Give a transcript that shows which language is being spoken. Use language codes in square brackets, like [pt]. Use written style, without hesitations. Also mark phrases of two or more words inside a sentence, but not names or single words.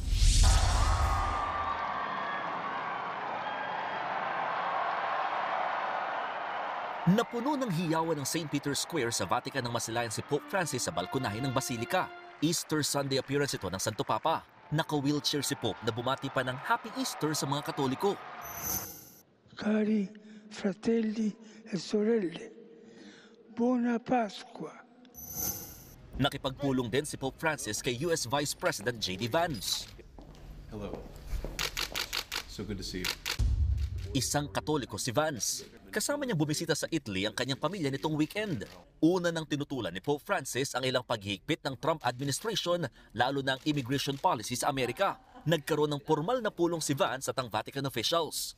[tl] Napuno ng hiyawan ng St. Peter's Square sa Vatican nang masilayan si Pope Francis sa balkonahe ng Basilika. [en] Easter Sunday appearance [tl] ito ng Santo Papa. Naka-wheelchair si Pope na bumati pa ng [en] Happy Easter [tl] sa mga Katoliko. [it] Cari fratelli e sorelle, buona Pasqua. [tl] Nakipagpulong din si Pope Francis kay US Vice President J.D. Vance. [en] Hello. So good to see you. [tl] Isang Katoliko si Vance. Kasama niyang bumisita sa Italy ang kanyang pamilya nitong weekend. Una nang tinutulan ni Pope Francis ang ilang paghihigpit ng [en] Trump administration, [tl] lalo na ang [en] immigration policy [tl] sa Amerika. Nagkaroon ng formal na pulong si Vance at ang [en] Vatican officials.